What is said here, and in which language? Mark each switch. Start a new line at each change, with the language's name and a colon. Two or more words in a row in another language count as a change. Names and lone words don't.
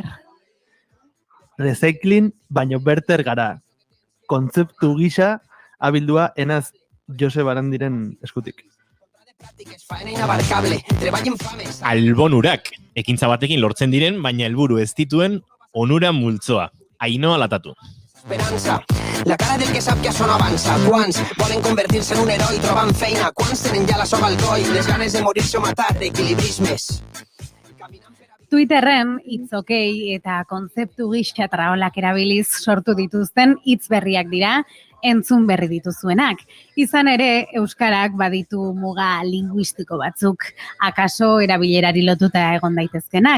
Basque: Recycling baino berter gara. Kontzeptu gisa abildua enaz Jose Barandiren eskutik. Albonurak, ekintza batekin lortzen diren, baina helburu ez dituen onura multzoa. Ainhoa Latatu.
Catalan: Esperança. La cara del que sap que això no avança. Quants volen convertir-se en un heroi trobant feina? Quants tenen ja la soga al coll, les ganes de morir-se o matar, equilibrismes?
Basque: Twitterren hitz okei eta kontzeptu gisa traolak erabiliz sortu dituzten hitz berriak dira, entzun berri dituzuenak. Izan ere, euskarak baditu muga linguistiko batzuk, akaso erabilerari lotuta egon daitezkenak.